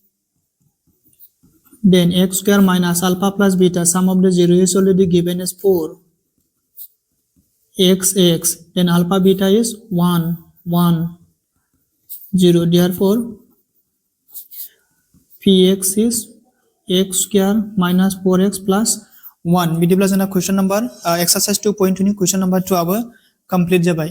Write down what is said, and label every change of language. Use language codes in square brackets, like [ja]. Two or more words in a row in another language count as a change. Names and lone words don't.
[en] Then x square minus alpha plus beta, sum of the 0 is already given as 4. X, then alpha beta is 1, 1, 0. Therefore, px is x square minus 4x plus 1. [brx] बिदिब्ला जोंना [en] question number exercise 2.2 question number 2 [brx] आबो complete जाबाय.